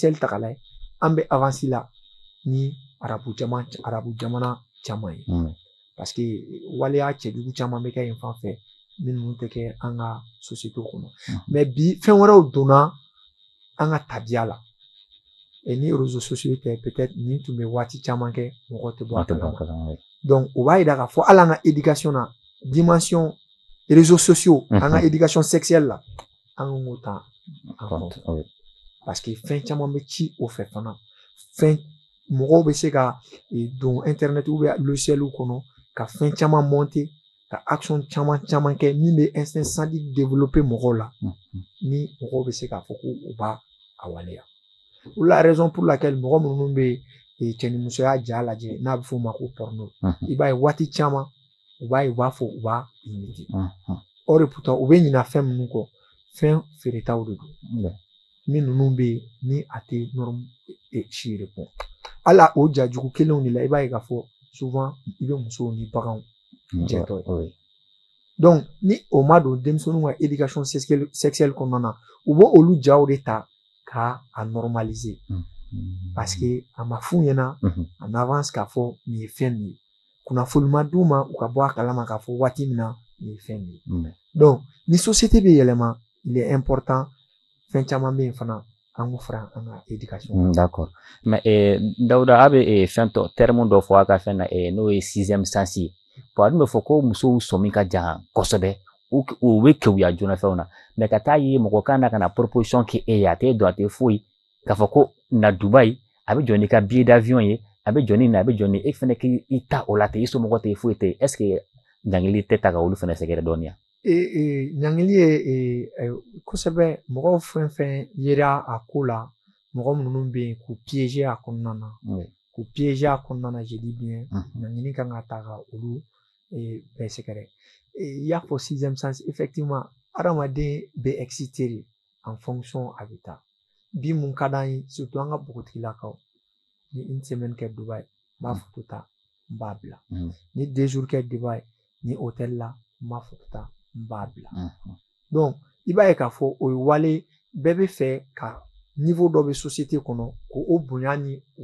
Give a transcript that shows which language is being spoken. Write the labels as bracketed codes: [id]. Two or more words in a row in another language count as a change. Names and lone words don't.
[bm] ta k'a lajɛ an bɛ avancer la ni arabu jamana caman ye [fr] parce que [bm] waleya cɛjugu caman bɛ kɛ yen fan fɛ minnu tɛ kɛ an ka société kɔnɔ mais bi fɛn wɛrɛw donna an ka tabiya la ni [fr] réseaux sociaux [bm] tɛ peut-être nin tun bɛ waati caman kɛ mɔgɔ tɛ bɔ a kalama donc o b'a yira k'a fɔ hali an ka éducation na [fr] dimension réseaux sociaux [bm] an ka [fr] éducation sexuelle [bm] la an k'o ta [fr] en compte parce que [bm] fɛn caman bɛ ci o fɛ fana fɛn mɔgɔw bɛ se ka don internet [fr] ou bien logiciel [bm] kɔnɔ ka fɛn caman monter ka action caman kɛ min bɛ [fr] instinct sadique développer [bm] mɔgɔw la ni mɔgɔw bɛ se k'a fɔ ko u b'a a waleya la [fr] raison pour laquelle [bm] mɔgɔ minnu bɛ cɛnimusoya ja lajɛ n'a bɛ f'o ma ko porno i b'a ye waati caman u b'a ye u b'a fɔ u b'a imiter o de pourtant u bɛ ɲina fɛn minnu kɔ fɛn feeretaw de don min ninnu bɛ yen ni a tɛ norme si repond ala o jajugu kelenw de la i b'a ye k'a fɔ souvent i bɛ musow ni baganw jɛtɔ ye donc ni o ma don denmisɛnninw ka [fr] éducation sexuelle [bm] kɔnɔna na u b'o olu jaw de ta ka a normaliser parce que a ma f'u ɲɛna [fr] en avance [bm] k'a fɔ nin ye fɛn min ye kunnafoni ma d'u ma u ka bɔ a kalama k'a fɔ waati min na nin ye fɛn min ye donc ni société bɛ yɛlɛma [fr] il est important [bm] fɛn caman bɛ yen fana an k'o fara an ka éducation d'accord mais Dawuda a bɛ fɛn tɔ terme dɔ fɔ a ka fɛn na n'o ye [fr] sixième sens [bm] ye bon a dun bɛ fɔ ko musow sɔmi ka jan kosɛbɛ u bɛ kewuya joona fɛnw na mais ka taa ye mɔgɔ kan na ka na proposition kɛ e ye a tɛ dɔn a tɛ foyi k'a fɔ ko na Dubaï a bɛ jɔ n'i ka [fr] billet d'avion [bm] ye a bɛ jɔ ni na a bɛ jɔ ni e fɛnɛ k'i ta o la ten i somɔgɔ tɛ foyi tɛ [fr] est ce que [bm] ɲankili tɛ ta ka olu fɛnɛ sɛgɛrɛ dɔɔni ɲankili ye kosɛbɛ mɔgɔw fɛn fɛn yera a ko la mɔgɔ minnu bɛ yen k'u piéger a kɔnɔna na k'u piéger a kɔnɔna na [fr] je dis [bm] bien ɲankili kan ka ta ka olu bɛɛ sɛgɛrɛ i y'a fɔ [fr] sixième sens effectivement [bm] adamaden bɛ exciter de [fr] en fonction [bm] a bɛ taa bi mun ka d'an ye surtout an ka npogotigilakaw ni [fr] une semaine [bm] kɛ Dubaï n b'a photo ta n b'a bila ni [fr] 2 jours [bm] kɛ Dubaï ni hôtel la n b'a photo ta n b'a bila donc i b'a ye k'a fɔ o ye wale bɛɛ bɛ fɛ ka niveau dɔ bɛ société kɔnɔ k'o bonya ni